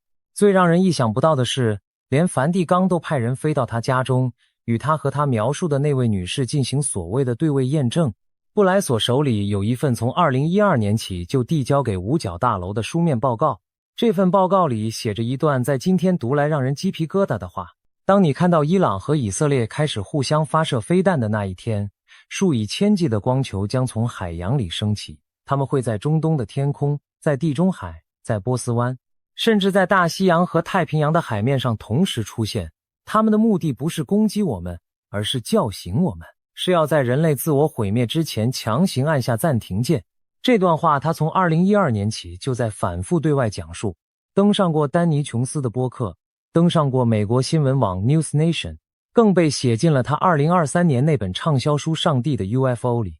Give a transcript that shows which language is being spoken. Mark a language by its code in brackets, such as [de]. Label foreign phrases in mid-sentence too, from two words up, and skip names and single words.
[zh] 最讓人意想不到的是，連梵蒂岡都派人飛到他家中，與他和他描述的那位女士進行所謂的對位驗證。布萊索手裡有一份從2012年起就遞交給五角大樓的書面報告，這份報告裡寫着一段在今天讀來讓人雞皮疙瘩的話：當你看到伊朗和以色列開始互相發射飛彈的那一天，數以千計的光球將從海洋裡升起，它們會在中東的天空，在地中海，在波斯灣， 甚至在大西洋和太平洋的海面上同时出現。他们的目的不是攻擊我们，而是叫醒我们，是要在人类自我毀滅之前强行按下暫停鍵。這段話他從2012年起就在反覆對外講述，登上過丹尼·瓊斯的播客，登上過美國新聞網 News Nation，更被寫進了他2023年那本暢銷書《上帝的 UFO》裡。